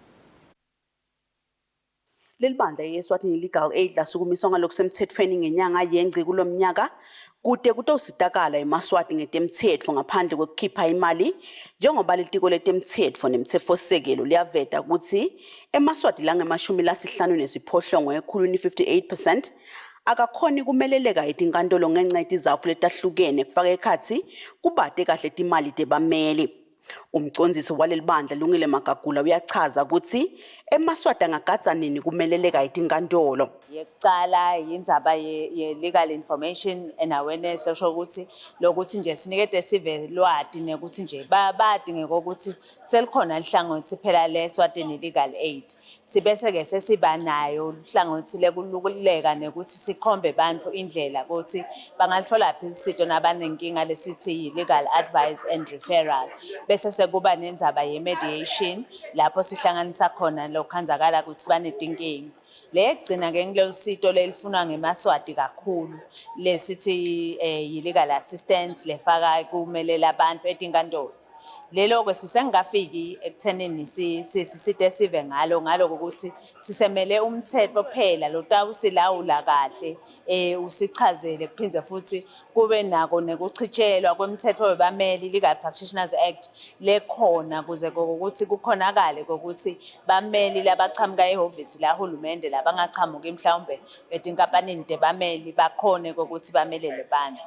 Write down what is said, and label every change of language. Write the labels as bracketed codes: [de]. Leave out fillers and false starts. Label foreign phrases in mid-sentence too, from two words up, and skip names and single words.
[ss] Lelibandla yeSwatini Legal Aid lasukumiswa ngalokusemthethweni ngenyanga yengci kulomnyaka kude kutositakala emaswati ngetemtsetfo ngaphandle kwekukhipha imali njengoba litiko letemtsetfo nemtsetfosisekelo liyaveta ukuthi emaswati lange-58 ekhulwini 58% akakhoni kumeleleka etinkantolo ngenxa yetizatfu letahlukene kufaka ekhatsi kubate kahle timali tebameli. Umcondzisi walelibandla Lungile Magagula uyachaza ukuthi emaswati angagadza nini kumeleleka etinkantolo. Yekucala yindzaba ye- [en] legal information and awareness [ss] losho ukuthi lokuthi nje sinikete sive lwati nekuthi nje badingeka ukuthi selikhona lihlangothi phela leSwatini Legal Aid. Sibese ke sesiba nayo uhlangothi lekululeka nekuthi sikhombe bantfu indlela ukuthi bangalithola phi isito nabanenkinga lesithi [en] legal advice and referral. [ss] Bese sekuba nendzaba ye-mediation lapho sihlanganisa khona lokhanzakala ukuthi banetinkinga. Legcina ke ngilolu sito lelifunwa ngemaswati kakhulu lesithi yi- [en] legal assistance [ss] lefaka kumelela abantu etinkantolo. Lelo ke sisengafiki ekuthenini sisite sive ngalo ukuthi sisemele umthetho phela lotawusilawula kahle usichazele kuphindze futhi kube nako nekuchitshelwa kwemthetho webameli Legal Practitioners Act lekhona kuze ukuthi kukhonakale ukuthi bameli labachamuka ehhovisi lahulumende labangachamuki mhlawumbe etinkampanini tebameli bakhone ukuthi bamelele bantu.